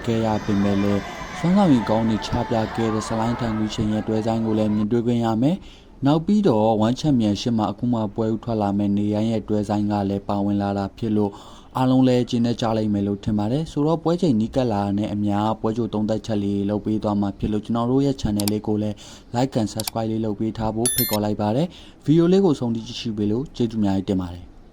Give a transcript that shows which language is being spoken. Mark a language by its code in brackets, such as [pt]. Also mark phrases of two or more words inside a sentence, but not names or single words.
[my] ခဲ့ရပေမဲ့လည်းဆွမ်းဆောင်ရည်ကောင်းတွေချပြခဲ့တဲ့စလိုင်းထန်ကူရှင်ရဲ့တွဲဆိုင်ကိုလည်းမြင်တွေ့ခွင့်ရမယ်။နောက်ပြီးတော့1 Championship မှာအခုမှပွဲဥထွက်လာမယ့်နေရန်ရဲ့တွဲဆိုင်ကလည်းပါဝင်လာတာဖြစ်လို့အားလုံးလည်းကျင်းနေကြလိမ့်မယ်လို့ထင်ပါတယ်။ဆိုတော့ပွဲချိန်နီးကပ်လာတဲ့အများပွဲကြိုသုံးသက်ချက်လေးလုပ်ပေးသွားမှာဖြစ်လို့ကျွန်တော်တို့ရဲ့ channel လေးကိုလည်း [en] like and subscribe [my] လေးလုပ်ပေးထားဖို့ဖိတ်ခေါ်လိုက်ပါတယ်။ဗီဒီယိုလေးကိုဆုံးဖြတ်ကြည့်ရှုပေးလို့ကျေးဇူးများတင်ပါတယ်